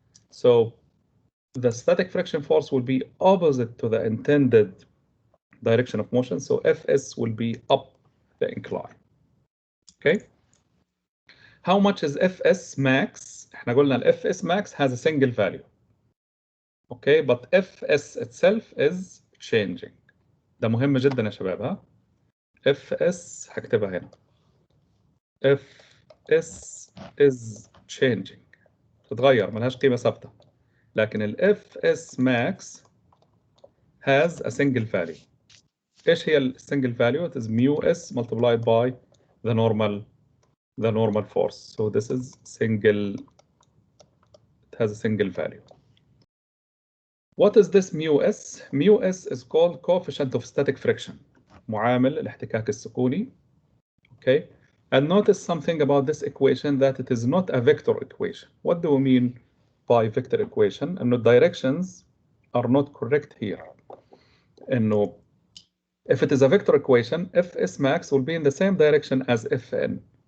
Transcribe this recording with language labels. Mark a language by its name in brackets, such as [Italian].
[English] So the static friction force will be opposite to the intended direction of motion. So Fs will be up the incline. Okay. How much is Fs max? [Arabic] احنا قلنا ال [English] Fs max has a single value. Okay, but Fs itself is changing. [Arabic] ده مهم جدا يا شباب ها. Fs هكتبها هنا. [English] Fs is changing. [Arabic] تتغير ملهاش قيمة ثابتة. لكن ال [English] Fs max has a single value. [Arabic] ايش هي ال single value? [English] It is mu s multiplied by the normal force. So this is single, it has a single value. What is this mu s? Mu s is called coefficient of static friction. [Arabic] معامل الاحتكاك السكوني. [English] Okay. And notice something about this equation, that it is not a vector equation. What do we mean by vector equation? And the directions are not correct here. And if it is a vector equation, Fs max will be in the same direction as Fn.